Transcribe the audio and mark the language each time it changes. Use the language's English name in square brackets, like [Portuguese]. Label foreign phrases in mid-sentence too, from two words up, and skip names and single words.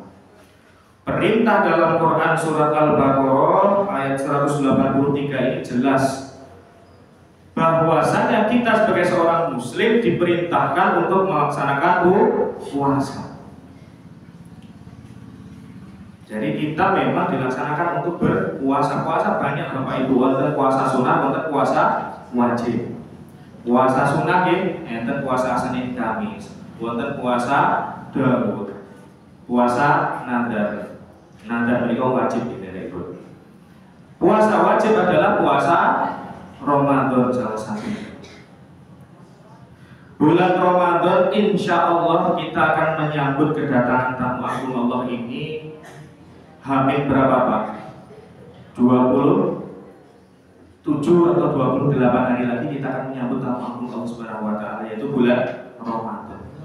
[Indonesian] Perintah dalam Quran surat Al-Baqarah ayat 183 ini jelas bahwasanya kita sebagai seorang muslim diperintahkan untuk melaksanakan puasa. Jadi kita memang dilaksanakan untuk berpuasa. Puasa banyak Bapak Ibu, [Javanese] wonten puasa sunat, wonten puasa wajib. Puasa sunat nggih enten puasa Senin Kamis, wonten puasa Daud. Puasa nadar. Nadar menika wajib dinten. [Indonesian] Puasa wajib adalah puasa Ramadan salah satunya. Bulan Ramadan [Arabic] insya Allah [Indonesian] kita akan menyambut kedatangan tamu agung Allah ini. Hamil berapa Pak? 27 atau 28 hari lagi kita akan menyambut tamu agung Allah [Arabic] Subhanahu wa taala, [Indonesian] yaitu bulan Ramadan.